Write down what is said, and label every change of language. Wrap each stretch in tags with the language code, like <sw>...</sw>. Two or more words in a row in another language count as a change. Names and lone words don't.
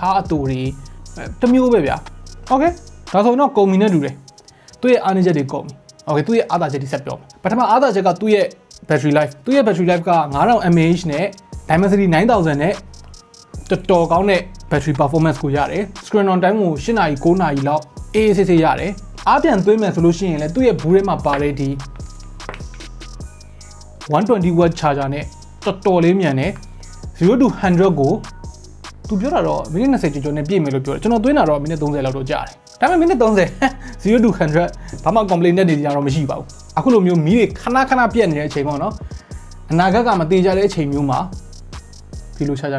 <my>ထားအတူတွေတမျိုးပဲဗျာ okay ဒါဆိုရင်တော့ကုန်ပြီနဲ့တူတယ်သူ့ရဲ့အားနည်းချက်တွေကုန်ပြီ okay သူ့ရဲ့အားသာချက်တွေဆက်ပြောမယ်ပထမအားသာချက်ကသူ့ရဲ့</my> <en>battery life</en> <my>သူ့ရဲ့</my> <en>battery life</en> <my>က 9000 mAh နဲ့ Dimensity 9000နဲ့တော်တော်ကောင်းတဲ့</my> <en>battery performance</en> <my>ကိုရတယ်</my> <en>screen on time</en> <my>ကို8နာရီ9နာရီလောက်အေးအေးဆေးဆေးရတယ်အားပြန်သွင်းမယ်ဆိုလို့ရှိရင်လည်းသူ့ရဲ့ဘူးထဲမှာပါတဲ့ဒီ 120W charger နဲ့တော်တော်လေးမြန်တယ်0 to 100ကိုသူပြောတာတော့မိနစ်20ကျော်ကျော်နဲ့ပြည့်မယ်လို့ပြောတယ်ကျွန်တော်သွင်းတာတော့မိနစ်30လောက်တော့ကြာတယ်ဒါပေမဲ့မိနစ်30 0 to 100ဘာမှ complaint နဲ့နေကြတော့မရှိပါဘူးအခုလိုမျိုးမီးတွေခဏခဏပြတ်နေတဲ့အချိန်ပေါ့နော်အနာဂတ်ကမသေးကြတဲ့အချိန်မျိုးမှာဒီလို charger</my>